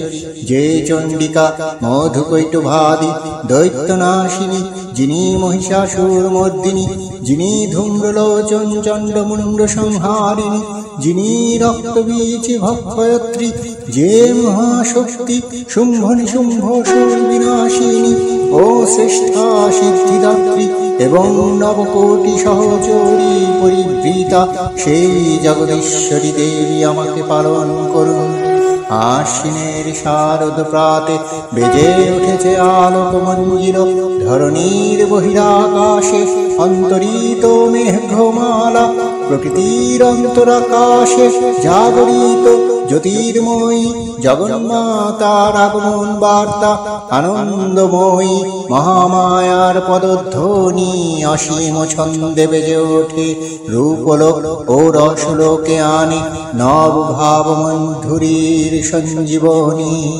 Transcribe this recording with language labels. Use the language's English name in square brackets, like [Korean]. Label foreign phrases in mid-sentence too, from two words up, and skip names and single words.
[Bangla] যে চণ্ডিকা মধুকৈটভাদি দৈত্যনাশিনী যিনি মহিষাসুরমর্দিনী যিনি ধূম্রলোচন চণ্ডমুণ্ড সংহারিণী যিনি রক্তবীজ ভক্ষয়ত্রী যে মহাশক্তি শুম্ভনিশুম্ভসুরবিনাশিনী ও শ্রেষ্ঠা সিদ্ধিদাত্রী এবং নবকোটি সহচরী পরিবৃতা সেই জগদীশ্বরী দেবী আমাকে পালন করুন। আশ্বিনের শারদ প্রাতে বেজে উঠেছে আলোকমঞ্জির ধরণীর বহিরাকাশে অন্তরিত মেঘমালা প্রকৃতির অন্তরাকাশে জাগরিত জ্যোতির্ময়ী জগন্মাতার আগমন বার্তা আনন্দময়ী মহামায়ার পদধ্বনি অসীম ছন্দে বেজে ওঠে রূপলোক ও রসলোকে আনে নব ভাব মধুরীর সঞ্জীবনী।